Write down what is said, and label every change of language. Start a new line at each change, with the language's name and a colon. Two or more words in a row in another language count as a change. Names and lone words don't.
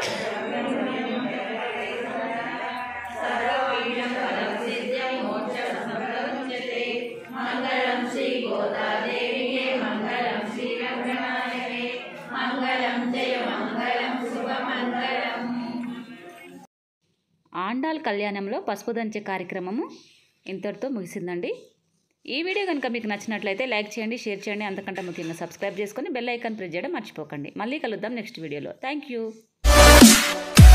Sanskrit: सर्वविघ्नफलं सिद्ध्यं मोक्षसम्पदमुच्यते मङ्गलं श्रीगोदा देविके मङ्गलं श्रीरङ्गनायके मङ्गलं जय मङ्गलं शुभमङ्गलम्
Telugu: ఆండాల్ కళ్యాణంలో పసుపు దంచే కార్యక్రమము ఇంతటితో ముగిసిందండి. ఈ వీడియో కనుక మీకు నచ్చినట్లయితే లైక్ చేయండి, షేర్ చేయండి, అంతకంటే ముఖ్యంగా సబ్స్క్రైబ్ చేసుకొని
English: bell icon press
Telugu: చేయడం మర్చిపోకండి. మళ్ళీ కలుద్దాం నెక్స్ట్ వీడియోలో.
English: thank you.